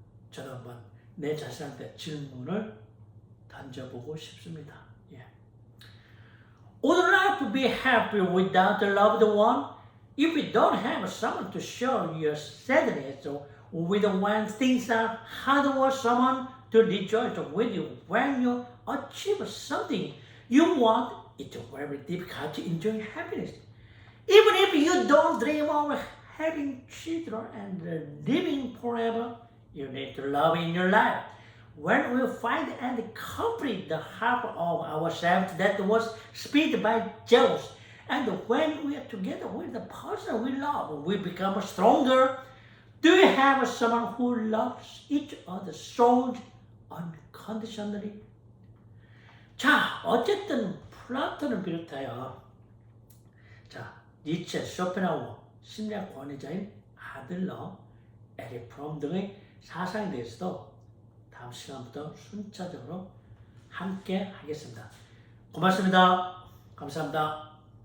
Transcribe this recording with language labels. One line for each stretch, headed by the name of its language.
Korean: 저도 한번 내 자신한테 질문을 던져보고 싶습니다. 예.
English: Would life be happy without the loved one? If you don't have someone to share your sadness with when things are hard, or someone to rejoice with you when you achieve something you want, it's very difficult to enjoy happiness. Even if you don't dream of having children and living forever, you need to love in your life. When we find and complete the half of ourselves that was split by Zeus, and when we are together with the person we love, we become stronger. Do you have someone who loves each other's souls unconditionally?
Korean: 자, 어쨌든 플라톤을 비롯하여 니체, 쇼펜하우어, 심리학 권위자인 아들러, 에릭 프롬 등의 사상에 대해서도 다음 시간부터 순차적으로 함께 하겠습니다. 고맙습니다. 감사합니다.